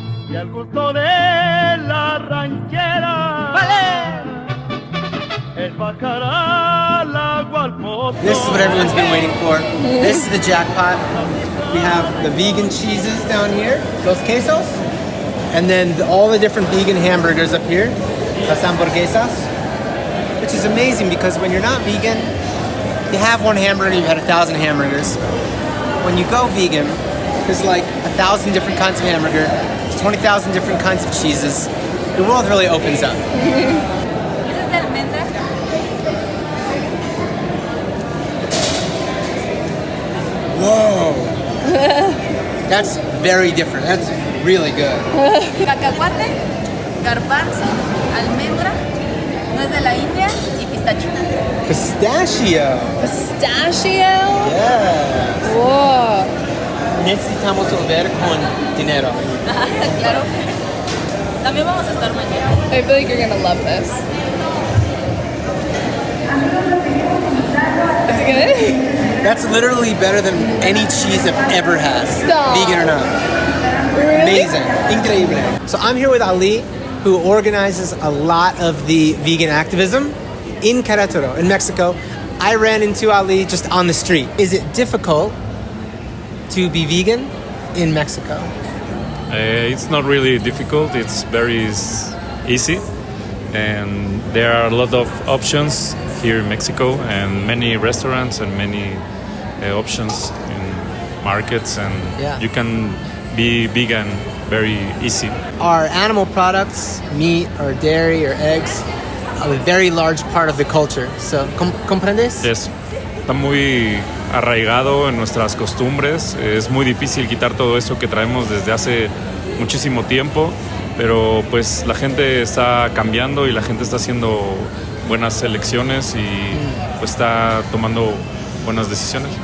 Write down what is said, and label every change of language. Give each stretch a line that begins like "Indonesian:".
Spanish: y el gusto de la ranchera. ¿Cuál El bajar al agua al pozo.
English: This is what everyone's been waiting for. This is the jackpot. We have the vegan cheeses down here,
Spanish: los quesos,
English: and then all the different vegan hamburgers up here,
Spanish: las hamburguesas,
English: which is amazing because when you're not vegan, you have one hamburger, you've had 1,000 hamburgers. When you go vegan, there's like 1,000 different kinds of hamburger, there's 20,000 different kinds of cheeses. The world really opens up. Whoa! That's very different. That's really good.
Spanish: cacahuate, garbanzo, almendra, nuez de la India y pistacho.
English: Pistachio. Pistachio? Yes. Whoa.
Spanish: Necesitamos volver con dinero. Claro. También vamos a estar mañana.
English: I feel like you're gonna love this. Is it good? That's literally better than any cheese I've ever had. Stop. Vegan or not. Really? Amazing.
Spanish: Increíble.
English: So I'm here with Ali, who organizes a lot of the vegan activism in Querétaro, in Mexico. I ran into Ali just on the street. Is it difficult to be vegan in Mexico? It's not really difficult. It's very easy, and there are a lot of options here in Mexico, and many restaurants and many options in markets, and Yeah. you can be vegan very easy. Are animal products, meat or dairy or eggs, a very large part of the culture? So,
Spanish: ¿comprendes?
English: Yes,
Spanish: está muy arraigado en nuestras costumbres. Es muy difícil quitar todo eso que traemos desde hace muchísimo tiempo, pero pues la gente está cambiando y la gente está haciendo buenas elecciones y pues está tomando buenas decisiones.